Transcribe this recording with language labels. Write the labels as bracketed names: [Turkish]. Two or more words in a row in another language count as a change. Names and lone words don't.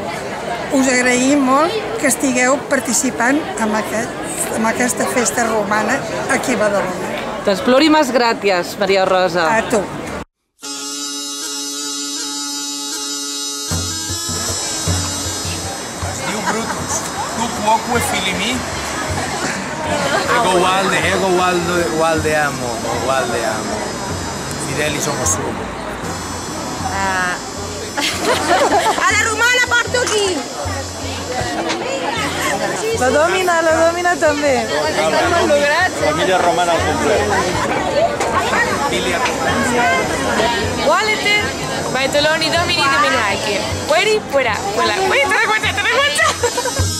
[Catalan] Us agraïm molt que estigueu participant en aquesta festa romana aquí a Badalona. Doncs plorimas gràcies, Maria Rosa. A tu. Es diu Brutus. [Latin] Tu quoque filimi? Ego walde amo. Fidelis homo sum. [Catalan] A la romana porto aquí! La domina també. Família romana al complet. [Latin] Valete, Baitoloni, Domini, Dominaque. Pueri, puera, puela. [Spanish] Uy, te da cuenta.